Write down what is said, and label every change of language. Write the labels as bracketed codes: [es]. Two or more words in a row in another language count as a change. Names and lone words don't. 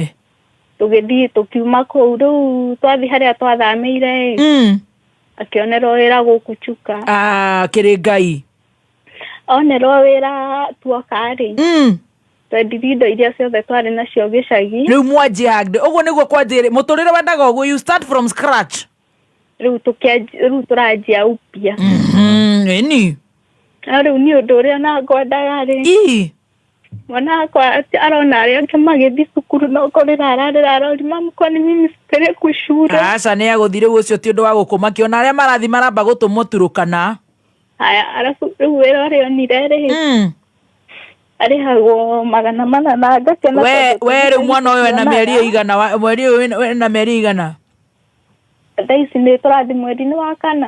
[ki] Tũgĩthiĩ tũkiuma kũu rĩu twathi harĩa twathamĩire. Akĩonerwo wĩra gũkũ Chuka. Kĩrĩ Ngai. Onerwo wĩra tuoka rĩ. Twendirie indo iria ciothe twarĩ nacio gĩcagi. Rĩu mwanjia ũguo nĩguo kwanjĩrĩ mũtũrĩre wendaga ũguo [en] you start from scratch. [ki] Rĩu tũranjia upya. Ĩni. Rĩu nĩ ũndũ ũrĩa na ngwendaga rĩ. Mwana wakwa arona arĩa angĩ magĩthiĩ cukuru no kũrĩra ararĩra arori mamu [sw] kwani mimi sipelekwi shule. [ki] Aca nĩ agũthire ũcio ti ũndũ wa gũkũmakia na arĩa marathi maramba gũtũmwo Turukana. Haya arabu rĩu wĩra ũrĩa onire rĩ. Arĩhagwo 400 na ngakena. We rĩu mwana ũyũ ena mĩeri ĩigana mweri ũyũ wena mĩeri ĩigana? Thaa ici nĩ tũrathi mweri-inĩ wa kana.